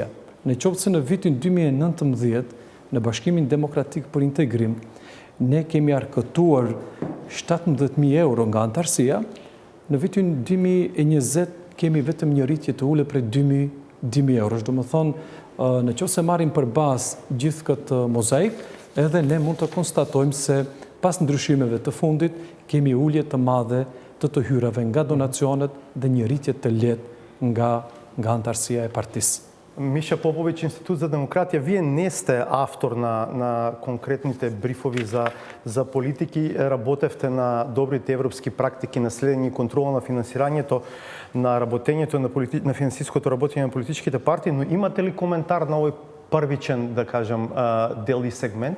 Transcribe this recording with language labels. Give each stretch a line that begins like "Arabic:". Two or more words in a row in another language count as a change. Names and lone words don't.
Albanian: Në qoftë se në vitin 2019, në Bashkimin Demokratik për Integrim, ne kemi arkëtuar 17.000 euro nga antarësia, në vitin 2020 kemi vetëm një rritje të ulë prej 2.000 euro. Do më thonë, në qoftë se marrim për bazë gjithë këtë mozaik, edhe ne mund të konstatojmë se pas ndryshimeve të fundit, kemi ulje të madhe të hyrave nga donacionet dhe një rritje të lehtë nga antarësia e partisë.
Macedonian: Миша Попович, Институт за демократија, вие не сте автор на конкретните брифови за политики, работевте на добрите европски практики на следење и контрола на финансирањето, на работењето на финансиското работење на политичките партии, но имате ли коментар на овој првичен, да кажем, дел и сегмент?